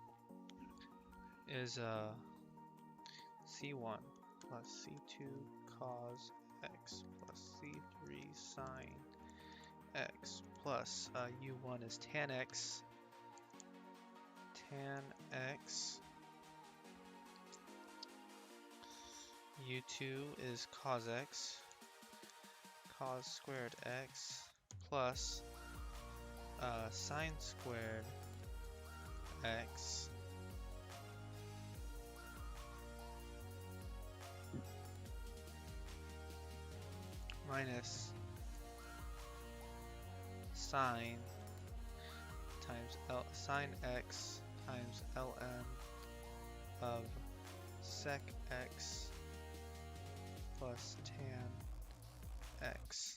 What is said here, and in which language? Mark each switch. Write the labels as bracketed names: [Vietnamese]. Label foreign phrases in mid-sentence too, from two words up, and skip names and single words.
[English] is c1 plus c2 cos x plus c3 sine x plus u1 is tan x u2 is cos x cos squared x plus sine squared x minus sine times sine x times ln of sec x plus tan x.